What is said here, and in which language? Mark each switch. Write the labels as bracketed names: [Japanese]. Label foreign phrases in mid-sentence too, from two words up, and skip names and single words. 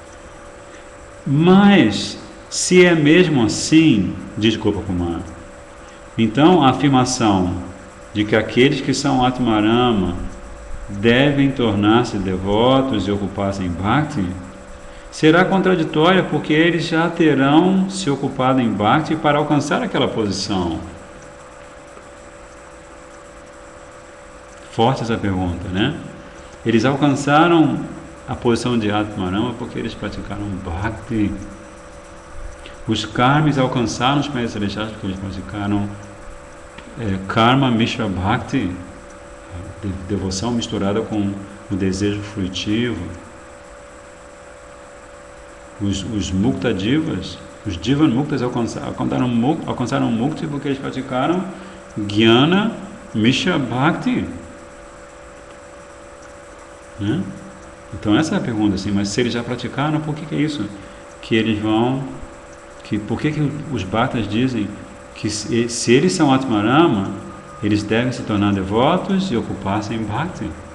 [Portuguese] Mas, se é mesmo assim, diz Gopakumar, então a afirmação de que aqueles que são Atmarama devem tornar-se devotos e ocupar-se em bhakti será contraditória, porque eles já terão se ocupado em bhakti para alcançar aquela posição. Forte essa pergunta, né? Eles alcançaram a posição de Atmarama porque eles praticaram bhakti. Os karmis alcançaram os planetas celestiais porque eles praticaram [Sanskrit] karma mishra bhakti, [Portuguese] devoção misturada com o desejo fruitivo. Os muktadivas, os divan muktas alcançaram mukti porque eles praticaram [Sanskrit] jnana mishra bhakti. [Portuguese] Né? Então essa é a pergunta, assim, mas se eles já praticaram, por que é isso? Que eles vão... por que os bhaktas dizem que se eles são Atmarama, eles devem se tornar devotos e ocupar-se em bhakti?